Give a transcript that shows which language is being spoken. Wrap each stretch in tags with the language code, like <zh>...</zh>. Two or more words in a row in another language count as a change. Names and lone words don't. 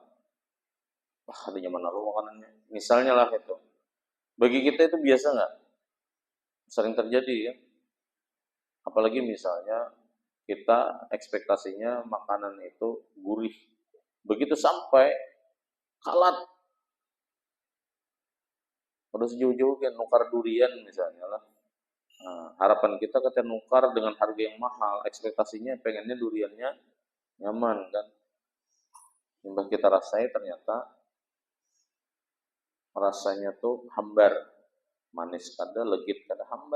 <bjn>Ada nyaman lalu makanannya.</bjn> <id>Misalnya lah itu. Bagi kita itu biasa nggak? Sering terjadi ya. Apalagi misalnya kita ekspektasinya makanan itu gurih. Begitu sampai kalat. Terus jauh-jauh kayak nukar durian misalnya lah. Nah, harapan kita ketika nukar dengan harga yang mahal, ekspektasinya pengennya duriannya nyaman kan.</id> <bjn>Yang kita rasai ternyata rasanya tuh hambar, manis kada, legit kada, hambar.</bjn>